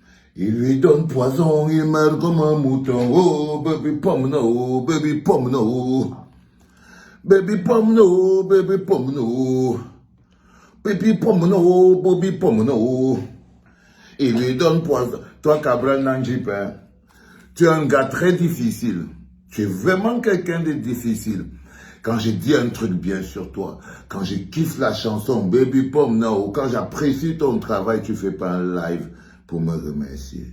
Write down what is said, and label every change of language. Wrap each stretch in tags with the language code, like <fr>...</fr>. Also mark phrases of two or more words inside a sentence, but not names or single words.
<fr>Il lui donne poison, il meurt comme un mouton. Oh, baby pomno, baby pomno. Baby pomno, baby pomno. Baby pomno, baby pomno. Il lui donne poison. Toi, Cabral Nanjip, hein, tu es un gars très difficile. Tu es vraiment quelqu'un de difficile. Quand je dis un truc bien sur toi, quand je kiffe la chanson Baby Pomno, quand j'apprécie ton travail, tu ne fais pas un live pour me remercier.</fr>